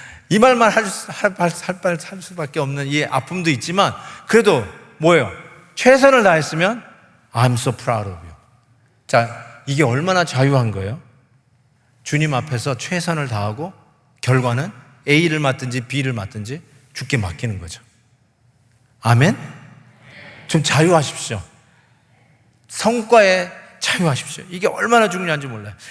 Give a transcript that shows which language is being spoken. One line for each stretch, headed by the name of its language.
Korean: 이 말만 할 수밖에 없는 이 아픔도 있지만 그래도 뭐예요? 최선을 다했으면
English: I'm so proud of you.
Korean: 자, 이게 얼마나 자유한 거예요? 주님 앞에서 최선을 다하고 결과는 A를 맡든지 B를 맡든지 주께 맡기는 거죠. 아멘? 좀 자유하십시오. 성과에 자유하십시오. 이게 얼마나 중요한지 몰라요.